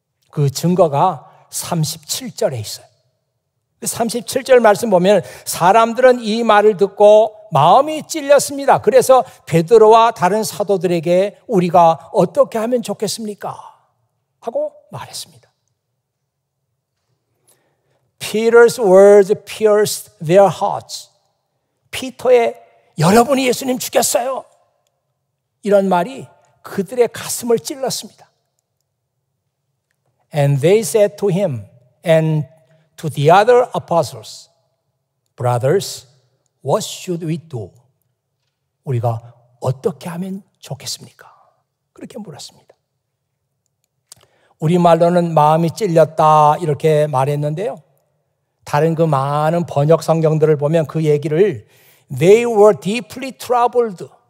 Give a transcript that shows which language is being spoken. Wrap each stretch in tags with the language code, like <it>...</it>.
<ko>그 증거가 37절에 있어요. 37절 말씀 보면 사람들은 이 말을 듣고 마음이 찔렸습니다. 그래서 베드로와 다른 사도들에게 우리가 어떻게 하면 좋겠습니까? 하고 말했습니다.</ko> <en>Peter's words pierced their hearts.</en> <ko>피터의 여러분이 예수님 죽였어요. 이런 말이 그들의 가슴을 찔렀습니다.</ko> <en>And they said to him and to the other apostles, Brothers, what should we do?</en> <ko>우리가 어떻게 하면 좋겠습니까? 그렇게 물었습니다. 우리말로는 마음이 찔렸다 이렇게 말했는데요. 다른 그 많은 번역 성경들을 보면 그 얘기를</ko> <en>They were deeply troubled.</en>